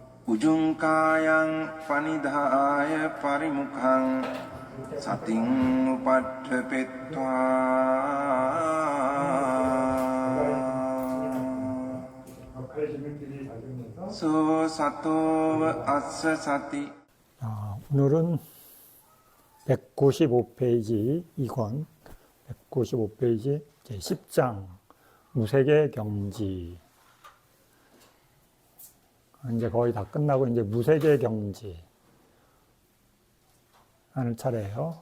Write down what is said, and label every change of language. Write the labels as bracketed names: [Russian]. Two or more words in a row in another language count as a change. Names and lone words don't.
[Pali] උජුංකායං පනිදාය පරිමුඛං සතින් උපට්ඨපෙත්වා 소 සතෝව අස්ස සති. [Korean] 오늘은 195페이지 2권 195페이지 제10장 무색의 경지. 이제 거의 다 끝나고 이제 무색의 경지 하는 차례예요.